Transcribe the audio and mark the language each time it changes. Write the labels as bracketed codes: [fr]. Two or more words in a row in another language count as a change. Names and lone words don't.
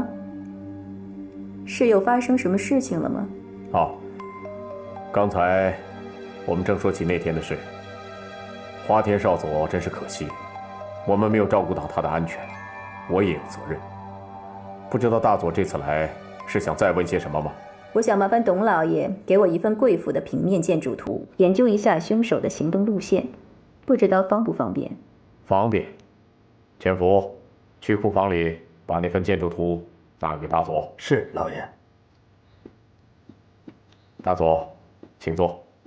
[zh] 是又發生什麼事情了嗎？剛才我們正說起那天的事。花田少佐真是可惜，我們沒有照顧到他的安全，我也有責任。不知道大佐這次來是想再問些什麼嗎？我想麻煩董老爺給我一份貴府的平面建築圖，研究一下兇手的行動路線，不知道方不方便？方便。前夫，去庫房裡把那份建築圖拿給大佐。是，老爺。大佐，請坐。